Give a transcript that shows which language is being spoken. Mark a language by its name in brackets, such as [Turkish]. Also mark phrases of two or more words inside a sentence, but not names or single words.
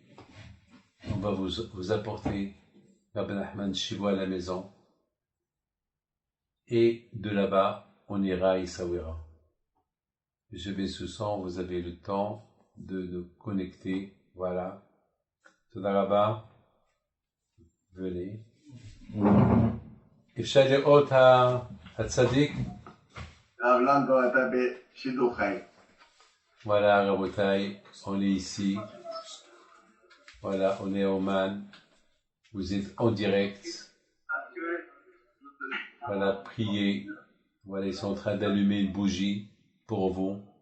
[French] On va vous apporter Rabbi Nahman chez vous à la maison et de là-bas, on ira à Essaouira. Je vais ce sang, vous avez le temps de connecter. Voilà. Todarabah. Venez. [Hebrew] אפשר לראות הצדיק? [French] Voilà, Rabotai, on est ici. Voilà, on est à Oman. Vous êtes en direct. Voilà, priez. Voilà, ils sont en train d'allumer une bougie pour vous.